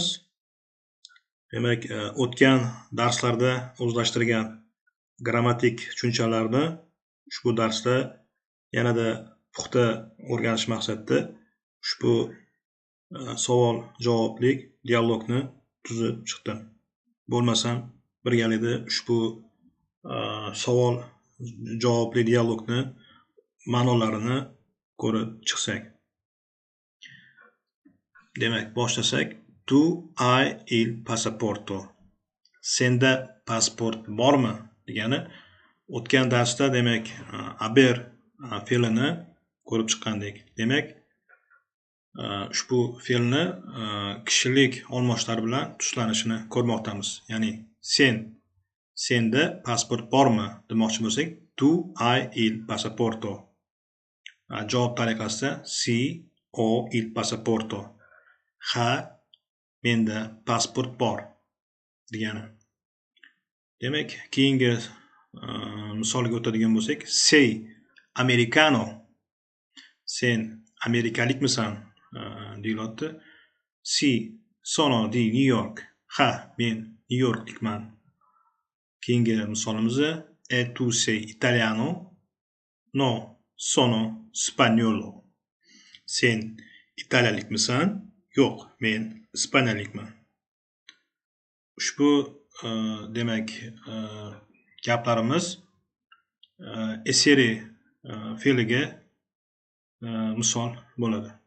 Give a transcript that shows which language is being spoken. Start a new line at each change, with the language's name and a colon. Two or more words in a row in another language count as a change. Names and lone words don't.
Uzbek: Demak, o'tgan darslarda o'zlashtirgan grammatik tushunchalarni ushbu darsda yanada puxta o'rganish maqsadida ushbu savol-javoblik dialogni tuzib chiqdim. Bo'lmasam, birgalikda ushbu savol-javobli dialogni ma'nolarini ko'rib chiqsak. Demak, boshlasak.
Italian: Tu hai il passaporto.
Uzbek: Senda pasport bormi? Degani, o'tgan darsda demak, aver fe'lini ko'rib chiqqandik. Demak, ushbu fe'lni kishilik olmoshlari bilan tuslanishini ko'rmoqdamiz. Ya'ni senda pasport bormi demoqchi bo'lsak,
Italian: tu hai il passaporto.
Uzbek: Javob tariqasida
Italian: si ho il passaporto.
Uzbek: Ha, menda pasport bor degani. Demak, keyingi misolga o'tadigan bo'lsak,
Italian: sei americano.
Uzbek: Sen amerikalikmisan deyilyapti.
Italian: Si sono di New York. Ha,
Uzbek: men New Yorklikman. Keyingi misolimizda
Italian: e tu sei italiano? No, sono spagnolo.
Uzbek: Sen italiyalikmisan? Yo'q, men ispaniyalikman. Ushbu demak gaplarimiz essere fe'liga misol bo'ladi.